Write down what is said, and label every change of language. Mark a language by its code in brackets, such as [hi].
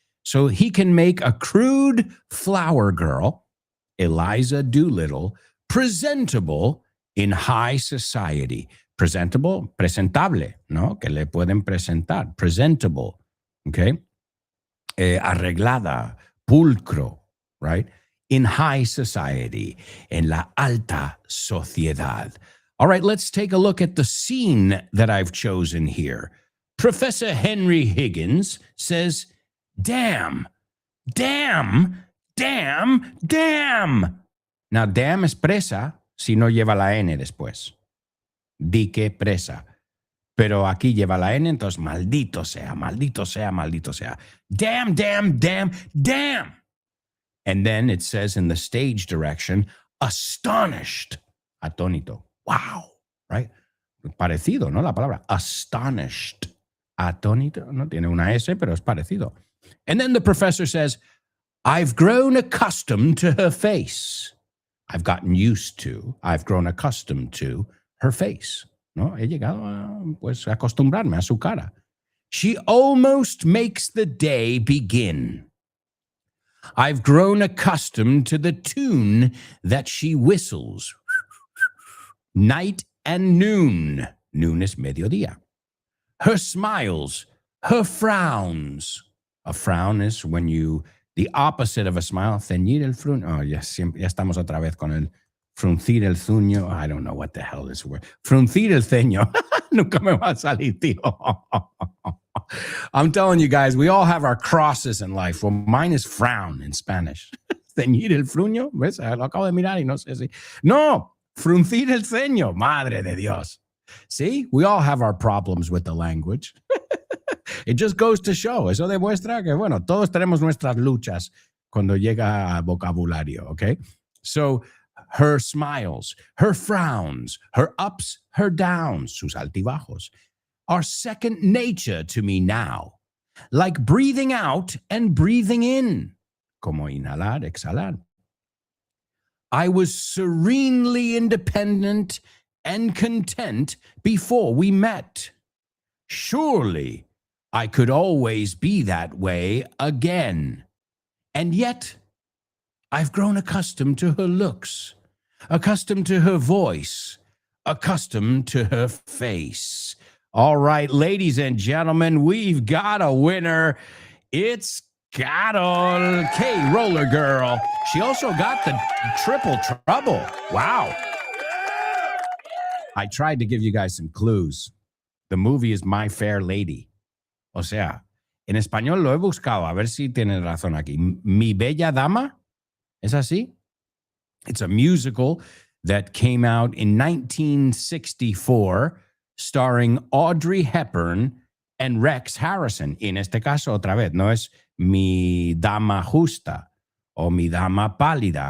[en] So he can make a crude flower girl, Eliza Doolittle, presentable in high society. [es] Presentable, presentable, ¿no? Que le pueden presentar. [en] Presentable, okay? [es] Arreglada, pulcro, [en] right? In high society, [es] en la alta sociedad. [en] All right, let's take a look at the scene that I've chosen here. Professor Henry Higgins says, damn, damn, damn, damn. Now, [es] damn es presa si no lleva la N después. Dique presa. Pero aquí lleva la N, entonces maldito sea, maldito sea, maldito sea. [en] Damn, damn, damn, damn. And then it says in the stage direction, astonished. [es] Atónito. Wow. Right? Parecido, ¿no? La palabra astonished. Atónito. No tiene una S, pero es parecido. [en] And then the professor says, I've grown accustomed to her face. I've gotten used to, I've grown accustomed to her face. [es] ¿No? He llegado a acostumbrarme a su cara. [en] She almost makes the day begin. I've grown accustomed to the tune that she whistles. Night and noon. Noon [es] es mediodía. [en] Her smiles, her frowns. A frown is when you, the opposite of a smile, [es] ceñir el frun. Oh, ya estamos otra vez con el fruncir el ceño. [en] I don't know what the hell this word. [es] Fruncir el ceño. Nunca me va a salir, tío. [en] I'm telling you guys, we all have our crosses in life. Well, mine is frown in Spanish. [es] Ceñir el fruño. ¿Ves? Lo acabo de mirar y no sé si. No, fruncir el ceño. Madre de Dios. [en] See, we all have our problems with the language. It just goes to show. [es] Eso demuestra que, bueno, todos tenemos nuestras luchas cuando llega a vocabulario, okay? [en] So, her smiles, her frowns, her ups, her downs, [es] sus altibajos, [en] are second nature to me now, like breathing out and breathing in, [es] como inhalar, exhalar. [en] I was serenely independent and content before we met. Surely I could always be that way again. And yet, I've grown accustomed to her looks, accustomed to her voice, accustomed to her face. All right, ladies and gentlemen, we've got a winner. It's Carol K. Roller Girl. She also got the triple trouble. Wow. I tried to give you guys some clues. The movie is My Fair Lady. [es] O sea, en español lo he buscado, a ver si tienes razón aquí. Mi Bella Dama, ¿es así? [en] It's a musical that came out in 1964 starring Audrey Hepburn and Rex Harrison. [es] Y en este caso, otra vez, no es Mi Dama Justa o Mi Dama Pálida.